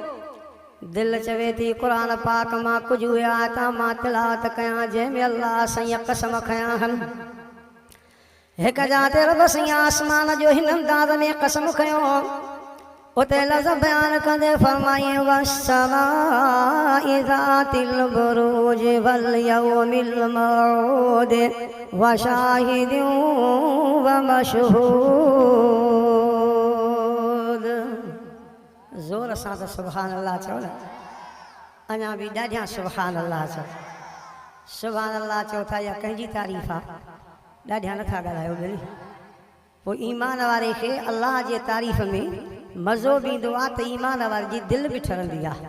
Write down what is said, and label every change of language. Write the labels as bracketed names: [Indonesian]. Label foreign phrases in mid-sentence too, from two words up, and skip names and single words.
[Sindhi] दिल चवे थी क़ुरान पाक मां कुझु आयत मां तिलावत कयां जंहिंमें अल्लाह साईं कसम खयां आहिनि। हिकु जाते रब साईं आसमान जो हिन अंदाज़ में कसम खयो, उते लफ़्ज़ बयान कंदे फरमाए [Arabic] والسماء ذات البروج واليوم الموعود وشاهد ومشهود. [Sindhi] ज़ोर सां त [Arabic] سبحان الله [Sindhi] चओ न, अञा बि ॾाढा [Arabic] سبحان الله [Sindhi] चओ, [Arabic] سبحان الله [Sindhi] चओ था या कंहिंजी तारीफ़ आहे? ॾाढा नथा ॻाल्हायो ॿियो। पोइ ईमान वारे खे अल्लाह जे तारीफ़ में मज़ो बि ईंदो आहे त ईमान वारे जी दिलि बि ठरंदी आहे।